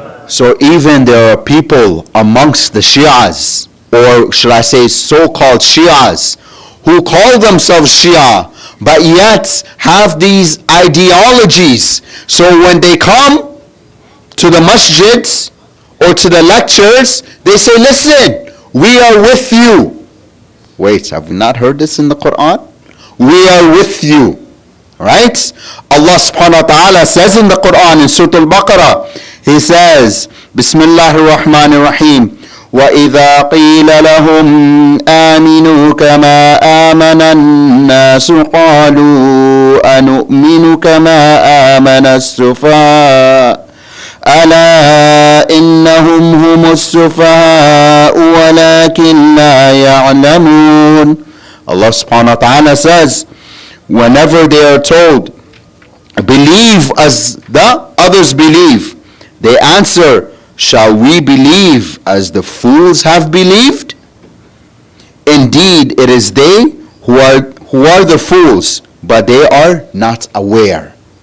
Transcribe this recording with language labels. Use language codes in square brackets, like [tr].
[en] So even there are people amongst the Shias, or should I say so-called Shias, who call themselves Shia, but yet have these ideologies. So when they come to the masjids or to the lectures, they say, listen, we are with you. Wait, have we not heard this in the Quran? We are with you. Right? Allah subhanahu wa ta'ala says in the Quran in Surah Al-Baqarah, He says, Bismillahir Rahmanir Rahim, [ar] وَإِذَا قِيلَ لَهُمْ آمِنُوا كَمَا آمَنَ النَّاسُ قَالُوا أَنُؤْمِنُ كَمَا آمَنَ السُّفَهَاءُ أَلَا إِنَّهُمْ هُمُ السُّفَهَاءُ وَلَكِنْ لَا يَعْلَمُونَ. [en] Allah subhanahu wa ta'ala says, whenever they are told, believe as the others believe, they answer, shall we believe as the fools have believed? Indeed, it is they who are the fools, but they are not aware.